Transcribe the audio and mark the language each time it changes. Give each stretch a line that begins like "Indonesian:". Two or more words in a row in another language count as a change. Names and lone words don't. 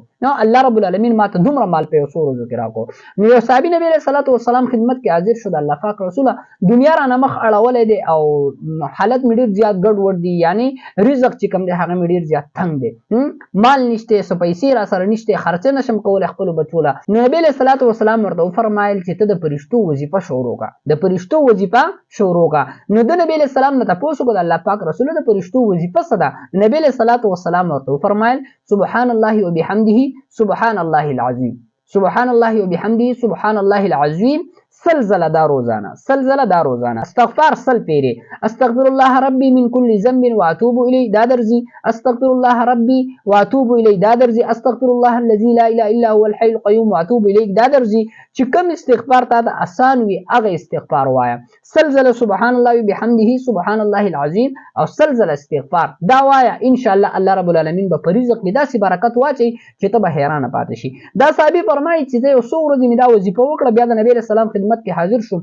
Pashto: نو الله
Arabic: رب العالمین
Pashto: ماته دومره مال په یو څو ورځو کې راکو. نو یو صحابي نبی
Arabic: علیه الصلاة والسلام
Pashto: خدمت کې حاضر شو، د الله پاک رسوله دنیا رانه مخ اړولی دی او حالت مې ډېر زیات ګډوډ دی، یعنی رزق چې کوم دی هغه مې ډېر زیات تنګ دی، مال نشته، څه پیسې را سره نشته، خرچه نشم کولی خپلو بچو له. نو نبی
Arabic: علیه الصلاة والسلام
Pashto: ورته وفرمایل چې ته د فرشتو وظیفه شروع کړه، د فرشتو وظیفه شروع کړه. نو د نبی
Arabic: علیه السلام
Pashto: نه تپوس وکړه د الله پاک رسوله د فرشتو وظیفه څه ده؟
Arabic: نبی علیه الصلاة والسلام
Pashto: ورته وفرمایل
Arabic: سبحان الله وبحمده سبحان الله العظیم، سبحان الله وبحمده سبحان الله العظیم
Pashto: سلزله دا روزانه، سلزله دا روزانه. استغفار سل پیری،
Arabic: استغفر الله ربي من كل ذنب واتوب الیه
Pashto: دا درځي،
Arabic: استغفر الله ربي واتوب الیه
Pashto: دا درځي،
Arabic: استغفر الله الذي لا اله الا هو الحي القيوم واتوب الیه
Pashto: دا درځي. چې کوم استغفار تا د آسان وي هغه استغفار وایا. سلزله
Arabic: سبحان الله وبحمده سبحان الله العظیم
Pashto: او سلزله استغفار دا وایا،
Arabic: ان شاء الله
Pashto: الله
Arabic: رب العالمین
Pashto: به په رزق کې داسې برکت واچي چې ته به حیرانه پاتې شي. دا صحابي فرمایي چې زه یو څو ورځې مې دا وظیفه وکړه، بیا د نبی
Arabic: علیه السلام
Pashto: خدمت کې حاضر شوم.